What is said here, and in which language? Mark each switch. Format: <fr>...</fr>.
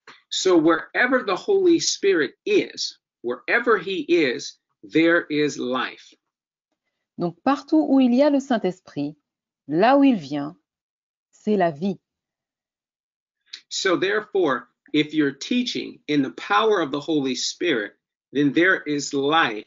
<en>So wherever the Holy Spirit is, wherever he is, there is life.</en> <fr>Donc partout où il y a le Saint-Esprit, là où il vient, c'est la vie.</fr> <en>So therefore, if you're teaching in the power of the Holy Spirit, then there is life.</en>